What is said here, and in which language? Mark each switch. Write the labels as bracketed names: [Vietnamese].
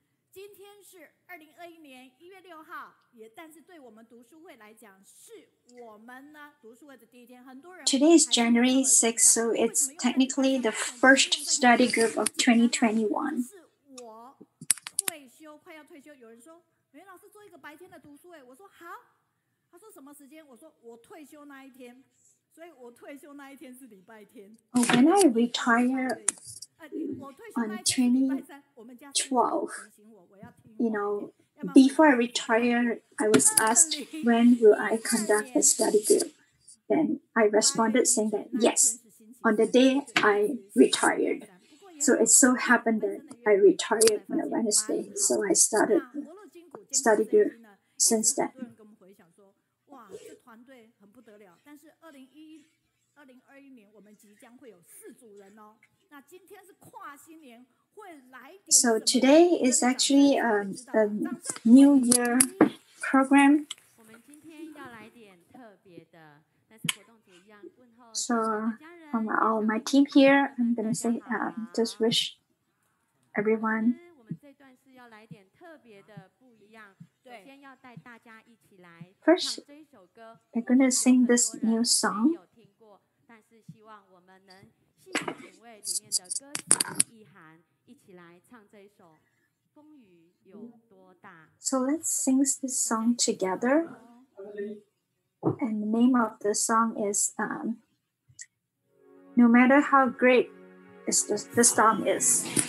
[Chinese] 今天是2021年1月6号，但是对我们读书会来讲，是我们呢读书会的第一天。很多人 [English] Today is January 6th, so it's technically the first study group of 2021. [Chinese] 是我退休，快要退休，有人说，袁老师做一个白天的读书会，我说好。他说什么时间？我说我退休那一天，所以我退休那一天是礼拜天。 [English] When I retire on 2012, you know, before I retire, I was asked when will I conduct a study group. Then I responded saying that yes, on the day I retired. So it so happened that I retired on a Wednesday, so I started the study group since then. [Chinese] 哇，这团队很不得了。但是2021年我们即将会有4组人哦。那今天是跨新年，会来点。 [English] So today is actually a New Year program. [Chinese] 我们今天要来点特别的，但是活动组一样问候。 [English] So from all my team here, I'm gonna say just wish everyone. [Chinese] 我们这段是要来点特别的不一样。首先要带大家一起来唱这一首歌。 [English] I'm gonna sing this new song. [Chinese] 有听过，但是希望我们能细细品味里面的歌词意涵，一起来唱这一首《风雨有多大》。 [English] So let's sing this song together. And the name of the song is No Matter How Great the Storm Is.